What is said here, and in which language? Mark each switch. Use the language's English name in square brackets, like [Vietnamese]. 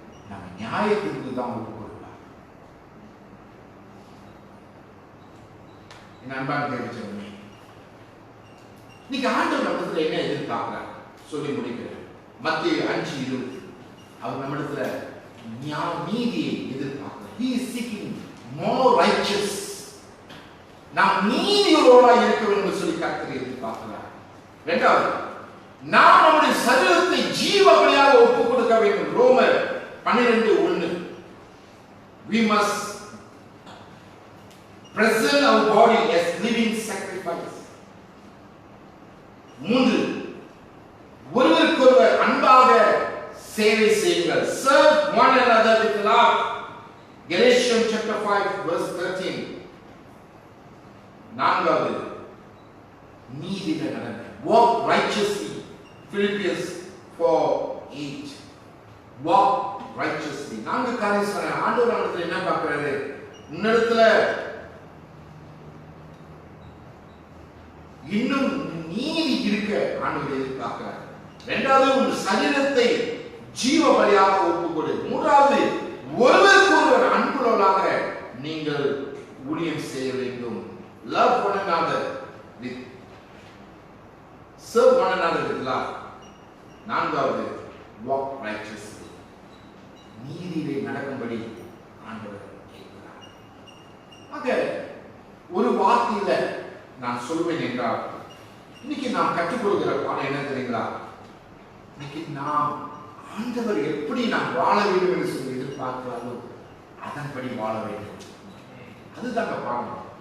[Tamil] நம்ம நியாயத்திற்கு தான் ஒப்பு கொடுப்பார். என் அன்பான தேவச்சனமே, இன்னைக்கு ஆண்டவர் நம்மிடத்துல என்ன எதிர்பார்க்கிறார் சொல்லி முடிக்கிறார். மத்தேயு 5:20 அவர் நம்மிடத்துல நீதியை எதிர்பார்க்கிறார். [English] He is seeking more righteous. [Tamil] நாம் நீதியுள்ளவராய் இருக்க வேண்டும் என்று சொல்லி கர்த்தர் எதிர்பார்க்கிறார். இரண்டாவது, நாம் நம்முடைய சரீரத்தை ஜீவ பலியாக ஒப்புக் கொடுக்க வேண்டும். ரோமர் 12:1. [English] We must present our body as living sacrifice. [Tamil] 3, ஒருவருக்கொருவர் அன்பாக சேவை செய்யுங்கள். [English] Serve one another with love. Galatians chapter 5 verse 13. [Tamil] 4வது, நீதியில நடங்க. [English] Walk righteously. Philippians 4:8. Walk righteously. [Tamil] 4 காரியம் சொன்ன ஆண்டவர் நம்மிடத்துல என்ன பார்க்கிறாரு? உன்னிடத்துல இன்னும் நீதி இருக்க ஆண்டவர் எதிர்பார்க்கிறார். இரண்டாவது, உன் சரீரத்தை ஜீவ பலியாக ஒப்புக்கொடு. மூன்றாவது, ஒருவருக்கொருவர் அன்புள்ளவர்களாக நீங்கள் ஊழியம் செய்ய வேண்டும். [English] Love one another with serve one another with love. [Tamil] நான்காவது, [English] walk righteously. [Tamil] நீதியிலே நடக்கும்படி ஆண்டவர் கேட்கிறார். ஆக ஒரு வார்த்தையில நான் சொல்வேன் என்றால், இன்னைக்கு நாம் கற்றுக்கொள்கிற பாடம் என்ன தெரியுங்களா? இன்னைக்கு நாம் ஆண்டவர் எப்படி நாம் வாழ வேண்டும் என்று சொல்லி எதிர்பார்க்கிறாரோ அதன்படி வாழ வேண்டும். அதுதாங்க பாடம்.